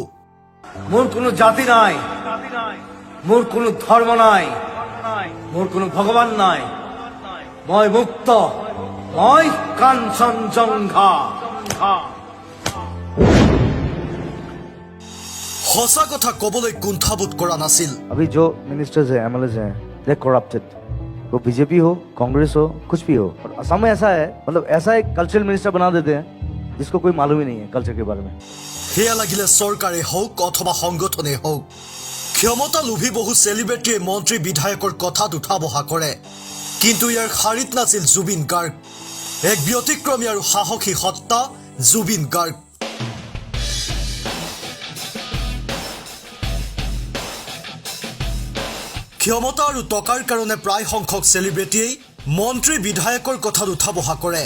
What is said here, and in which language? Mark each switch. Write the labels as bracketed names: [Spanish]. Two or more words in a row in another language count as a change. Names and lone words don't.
[Assamese] মোর কোনো জাতি নাই, মোর কোনো ধর্ম নাই, মোর কোনো ভগবান নাই। মই মুক্ত, মই কাঞ্চনজঙ্ঘা। সঁচা কথা কবলৈ কুণ্ঠাবোধ কৰা নাছিল। [Hindi] अभी जो मिनिस्टर्स हैं, एमएलएस हैं, [English] they corrupted. [Hindi] वो बीजेपी हो, कांग्रेस हो, कुछ भी हो। और असम में ऐसा है, मतलब ऐसा एक [English] cultural minister [Hindi] बना देते हैं जिसको कोई मालूम ही नहीं है कल्चर के बारे में। [Assamese] সেয়া লাগিলে চৰকাৰে হওক অথবা সংগঠনে হওক, ক্ষমতা লোভী বহু চেলিব্ৰিটিয়ে মন্ত্ৰী বিধায়কৰ কথাত উঠা বহা কৰে, কিন্তু ইয়াৰ শাৰীত নাছিল জুবিন গাৰ্গ, এক ব্যতিক্ৰমী আৰু সাহসী সত্তা জুবিন গাৰ্গ। ক্ষমতা আৰু টকাৰ কাৰণে প্ৰায় সংখ্যক চেলিব্ৰিটিয়েই মন্ত্ৰী বিধায়কৰ কথাত উঠা বহা কৰে।